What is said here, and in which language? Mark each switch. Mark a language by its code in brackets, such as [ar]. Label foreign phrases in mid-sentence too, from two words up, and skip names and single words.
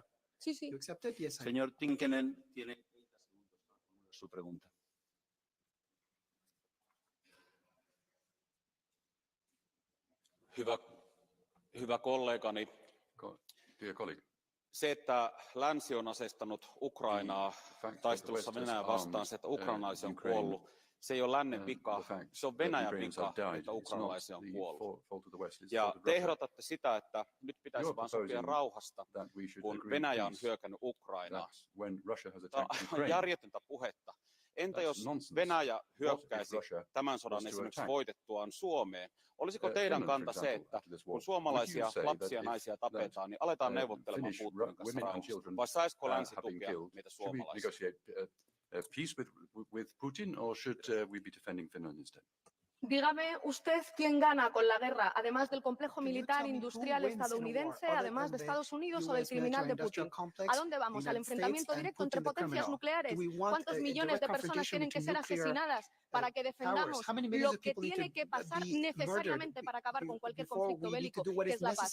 [es] Sí, sí. Señor Tinkenen, tiene 30 segundos para formular su pregunta. [fi] Hyvä kollegani, se, että länsi on asestanut Ukrainaa taistelussa Venäjää vastaan, se, että ukrainalaisia on kuollut, Se ei ole lännen vika, se on Venäjän vika, että ukrainalaisia on kuollut. Ja te ehdotatte sitä, että nyt pitäisi vain sopia rauhasta, kun Venäjä on hyökännyt Ukrainaan. Tämä on järjetöntä puhetta. Entä jos Venäjä hyökkäisi tämän sodan esimerkiksi voitettuaan Suomeen? Olisiko teidän kanta se, että kun suomalaisia lapsia ja naisia tapetaan, niin aletaan neuvottelemaan Putinin kanssa rauhasta? Vai saisiko länsi tukea niitä suomalaisia? [en] Peace with Putin, or should we be defending Finland instead? [es] Dígame usted quién gana con la guerra, además del complejo militar industrial estadounidense, además de Estados Unidos o del criminal de Putin. ¿A dónde vamos? ¿Al enfrentamiento directo entre potencias nucleares? ¿Cuántos millones de personas tienen que ser asesinadas para que defendamos lo que tiene que pasar necesariamente para acabar con cualquier conflicto bélico, que es la paz?